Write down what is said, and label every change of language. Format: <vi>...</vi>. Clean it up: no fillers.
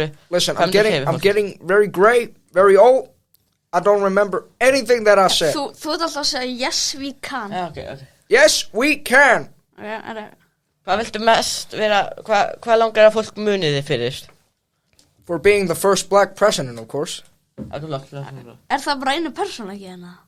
<en>Listen, I'm getting very gray, very old. I don't remember anything that I said.</en> <is>Þú ert alltaf að segja</is> <en>yes we can. Okay. Yes we can.</en> <is>Hvað viltu mest vera, hvað langar að fólk muni þig fyrir?</is> <en>For being the first black president, of course.</en> <is>Er það bara einu persóna ekki hérna?</is>